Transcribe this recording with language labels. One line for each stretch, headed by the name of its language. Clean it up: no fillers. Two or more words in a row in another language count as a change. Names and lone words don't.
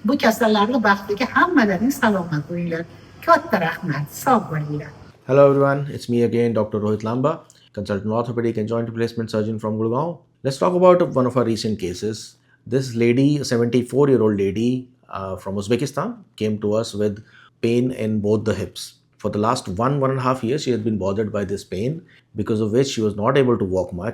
Uzbek: Bu kasallarga baxtiga hammalaring salomat bo'linglar. Katta rahmat. Sog' bo'linglar.
English: Hello everyone, it's me again, Dr. Rohit Lamba, consultant orthopedic and joint replacement surgeon from Gurgaon. Let's talk about one of our recent cases. This lady, a 74-year-old lady from Uzbekistan, came to us with pain in both the hips. For the last 1.5 years, she has been bothered by this pain, because of which she was not able to walk much.